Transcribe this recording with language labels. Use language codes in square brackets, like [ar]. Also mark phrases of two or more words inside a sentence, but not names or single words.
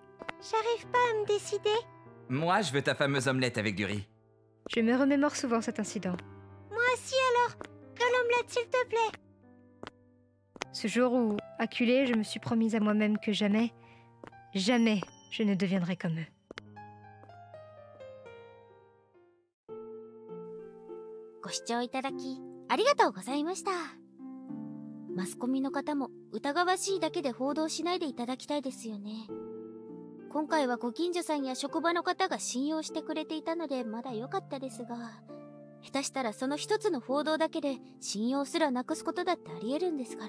[fr] J'arrive pas à me décider. Moi, je veux ta fameuse omelette avec du riz. Je me remémore souvent cet incident. Moi aussi alors. De l'omelette s'il te plaît. Ce jour où, acculée, je me suis promise à moi-même que jamais, jamais je ne deviendrai comme eux. [ja] ご視聴いただきありがとうございました。マスコミの方も疑わしいだけで報道しないでいただきたいですよね。今回はご近所さんや職場の方が信用してくれていたのでまだ良かったですが、下手したらその一つの報道だけで信用すらなくすことだってあり得るんですから。